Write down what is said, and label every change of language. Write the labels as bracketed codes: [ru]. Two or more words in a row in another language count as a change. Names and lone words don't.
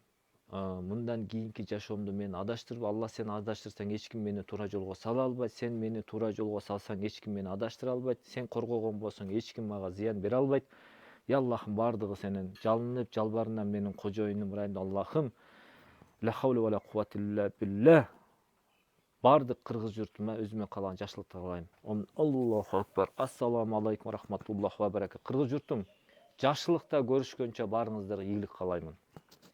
[ky] Мындан кийинки жашоомдо мени адаштырба. Алла сени адаштырсаң эч ким мени туура жолго сала албайт. Сен мени туура жолго салсаң эч ким мени адаштыра албайт. Сен коргогон болсоң эч ким мага зыян бере албайт. Я Аллахым, бардыгы сенен жалынып жалбарынан менин кожоюнум ырайымда. Аллахым, [ar] لا حول ولا قوة إلا بالله. [ky] Бардык кыргыз журтума өзүмө каалаган жакшылыкты каалайм. [ar] الله أكبر. السلام عليكم ورحمة الله وبركاته. [ky] Кыргыз журтум, жакшылыкта көрүшкөнчө баарыңыздарга ийгилик каалаймын.